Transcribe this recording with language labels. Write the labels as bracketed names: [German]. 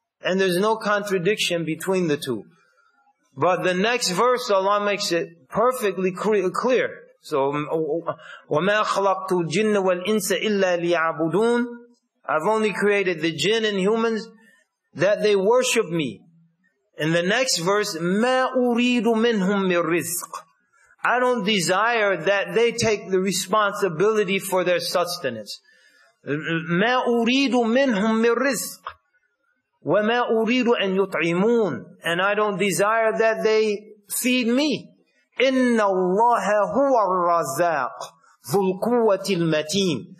[English] And there's no contradiction between the two. But the next verse, Allah makes it perfectly clear. [Arabic] So, وَمَا خَلَقْتُ الْجِنَّ وَالْإِنسَ إِلَّا لِيَعْبُدُونَ. [English] I've only created the jinn and humans that they worship me. In the next verse, [Arabic] مَا أُرِيدُ مِنْهُمْ مِنْ رِزْقٍ. [English] I don't desire that they take the responsibility for their sustenance. [Arabic] مَا أُرِيدُ مِنْهُمْ مِنْ رِزْقٍ وَمَا أُرِيدُ أَنْ يُطْعِمُونَ. [English] And I don't desire that they feed me. [Arabic] إِنَّ اللَّهَ هُوَ الرَّزَّاقُ ذُو الْقُوَّةِ الْمَتِينَ.